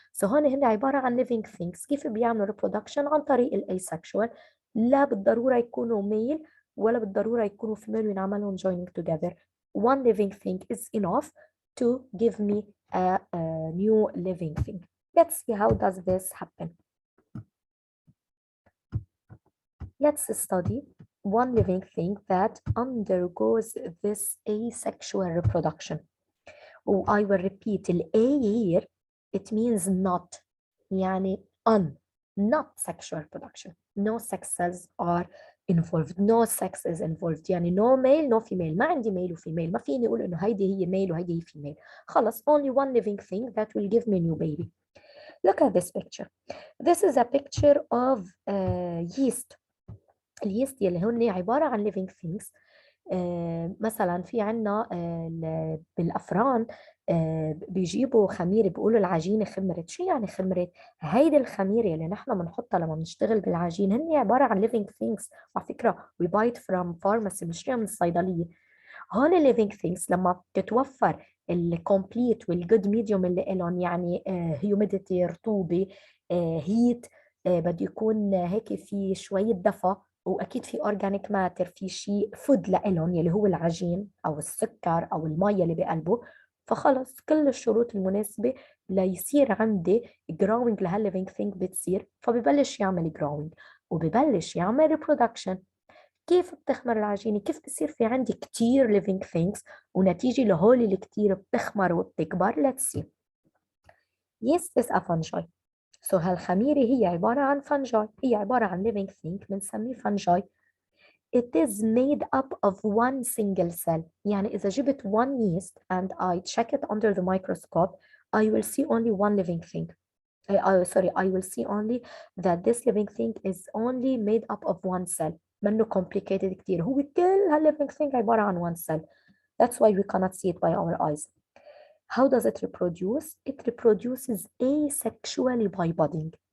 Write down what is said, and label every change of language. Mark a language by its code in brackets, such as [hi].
[ar] سو هون هن عباره عن [en] living things. [ar] كيف بيعملوا reproduction؟ عن طريق الاسexual. لا بالضروره يكونوا ميل ولا بالضروره يكونوا فيميل وينعملهم [en] joining together. One living thing is enough to give me a new living thing. Let's see how does this happen. Let's study one living thing that undergoes this asexual reproduction. Oh, I will repeat A here, it means not يعني not sexual reproduction. No sexes are involved. No sex is involved. يعني no male no female. [ar] ما عندي [en] male و female. [ar] ما فيني أقول إنه هيدي هي male وهيدي هي female. [en] خلص only one living thing that will give me new baby. Look at this picture. This is a picture of yeast. [ar] اليست يلي هن عبارة عن [en] living things. [ar] مثلا في عنا بالأفران بيجيبوا خميرة، بيقولوا العجينة خمرت. شو يعني خمرت؟ هيدي الخميرة اللي نحن بنحطها لما بنشتغل بالعجين هن عبارة عن [en] living things. [ar] على فكرة [en] we buy it from pharmacy، [ar] بنشتريها من الصيدلية. هون living things لما بتتوفر الكومبليت والجود ميديوم اللي لهم، يعني هيوميديتي رطوبة، هيت، بده يكون هيك في شوية دفى، واكيد في اورجانيك ماتر، في شيء فود لإلهم يلي هو العجين او السكر او المي اللي بقلبه. فخلص كل الشروط المناسبة ليصير عندي جراوينج لهالليفينج ثينج بتصير، فببلش يعمل جراوينج وببلش يعمل ريبرودكشن. كيف بتخمر العجينة؟ كيف بصير في عندي كتير [en] living things [ar] ونتيجة لهول اللي كتير بتخمر وبتكبر؟ [en] let's see. yeast is a fungi. [ar] So هالخميرة هي عبارة عن fungi، هي عبارة عن [en] living thing [ar] بنسميه fungi. [en] It is made up of one single cell. [ar] يعني إذا جبت [en] one yeast and I check it under the microscope, I will see only one living thing. Sorry, I will see only that this living thing is only made up of one cell. [ar] منه complicated كتير. هو كل هال [en] living thing [ar] عبارة عن [en] one cell. That's why we cannot see it by our eyes. How does it reproduce? It reproduces asexually by budding.